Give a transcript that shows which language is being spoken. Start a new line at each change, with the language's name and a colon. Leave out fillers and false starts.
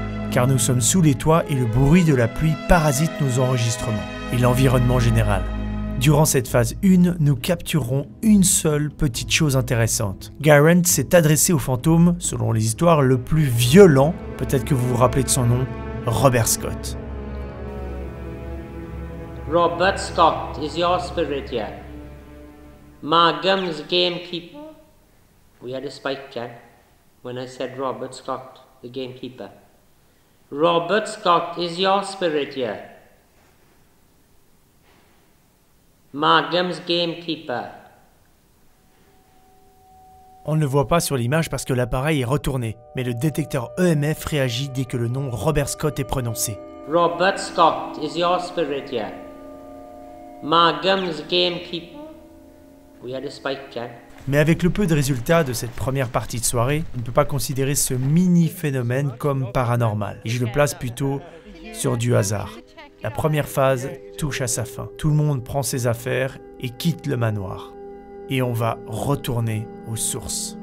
French: Car nous sommes sous les toits et le bruit de la pluie parasite nos enregistrements et l'environnement général. Durant cette phase 1, nous capturerons une seule petite chose intéressante. Garant s'est adressé au fantôme, selon les histoires, le plus violent, peut-être que vous vous rappelez de son nom, Robert Scott.
English: Robert Scott is your spirit here. Margam's gamekeeper. We had a spike check when I said Robert Scott, the gamekeeper. Robert Scott is your spirit here. Margam's gamekeeper.
French: On ne le voit pas sur l'image parce que l'appareil est retourné, mais le détecteur EMF réagit dès que le nom Robert Scott est prononcé. Robert Scott is your spirit here. Margam's gamekeeper. We had a spike check. Mais avec le peu de résultats de cette première partie de soirée, on ne peut pas considérer ce mini-phénomène comme paranormal. Et je le place plutôt sur du hasard. La première phase touche à sa fin. Tout le monde prend ses affaires et quitte le manoir. Et on va retourner aux sources.